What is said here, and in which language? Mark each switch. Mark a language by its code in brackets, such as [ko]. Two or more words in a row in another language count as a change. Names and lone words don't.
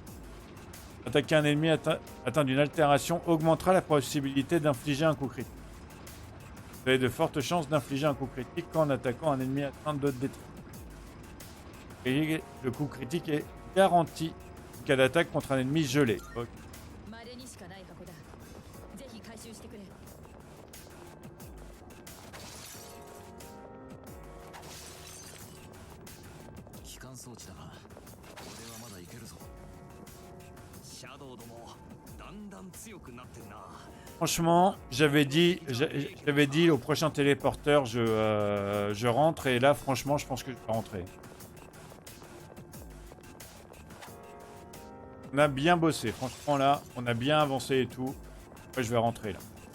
[fr] Attaquer un ennemi atteint d'une altération augmentera la possibilité d'infliger un coup critique. Vous avez de fortes chances d'infliger un coup critique en attaquant un ennemi atteint de détruire. Et le coup critique est garanti en cas d'attaque contre un ennemi gelé. Ok. [ja] 稀にしかない箱だ。ぜひ回収してくれ。機関装置だが俺はまだいけるぞシャドウどもだんだん強くなってんな [fr] Franchement, j'avais dit au prochain téléporteur, je rentre. Et là, franchement, je pense que je vais rentrer. On a bien bossé. Franchement, là, on a bien avancé et tout. Ouais, je vais rentrer, là.